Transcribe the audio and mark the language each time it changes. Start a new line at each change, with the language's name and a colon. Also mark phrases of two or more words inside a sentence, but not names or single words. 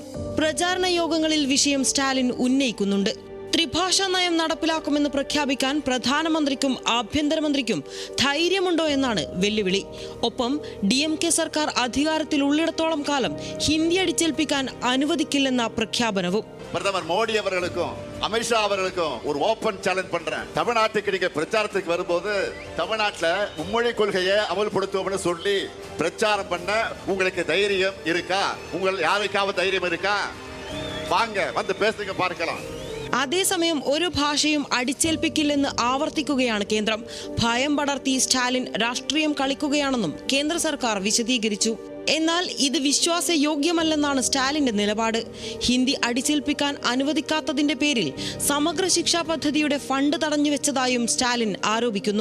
Malayalam: പ്രചാരണ യോഗങ്ങളിൽ വിഷയം സ്റ്റാലിൻ ഉന്നയിക്കുന്നുണ്ട്. ത്രിഭാഷാ നയം നടപ്പിലാക്കുമെന്ന് പ്രഖ്യാപിക്കാൻ പ്രധാനമന്ത്രിക്കും ആഭ്യന്തരമന്ത്രിക്കും ധൈര്യമുണ്ടോ എന്നാണ് വെല്ലുവിളി. ഒപ്പം DMK സർക്കാർ അധികാരത്തിലുള്ളിടത്തോളം കാലം ഹിന്ദി അടിച്ചേൽപ്പിക്കാൻ അനുവദിക്കില്ലെന്ന പ്രഖ്യാപനവും.
Tamil: பிரதமர் மோடி அவர்களுக்கும் அமித்ஷா அவர்களுக்கும் ஒரு
English: open challenge
Tamil: பண்றேன். தமிழ்நாட்டுக்கு நீங்க பிரச்சாரத்துக்கு வரும்போது தமிழ்நாட்டுல மும்மொழி கொள்கையை அமல்படுத்துவோம்னு சொல்லி பிரச்சாரம் பண்ண உங்களுக்கு தைரியம் இருக்கா? உங்கள் யாருக்காவது தைரியம் இருக்கா? வாங்க வந்து பேசுங்க பார்க்கலாம்.
Malayalam: അതേസമയം ഒരു ഭാഷയും അടിച്ചേൽപ്പിക്കില്ലെന്ന് ആവർത്തിക്കുകയാണ് കേന്ദ്രം. ഭയം പടർത്തി സ്റ്റാലിൻ രാഷ്ട്രീയം കളിക്കുകയാണെന്നും കേന്ദ്ര സർക്കാർ വിശദീകരിച്ചു. എന്നാൽ ഇത് വിശ്വാസയോഗ്യമല്ലെന്നാണ് സ്റ്റാലിന്റെ നിലപാട്. ഹിന്ദി അടിച്ചേൽപ്പിക്കാൻ അനുവദിക്കാത്തതിന്റെ പേരിൽ സമഗ്ര ശിക്ഷാ പദ്ധതിയുടെ ഫണ്ട് തടഞ്ഞുവെച്ചതായും സ്റ്റാലിൻ ആരോപിക്കുന്നു.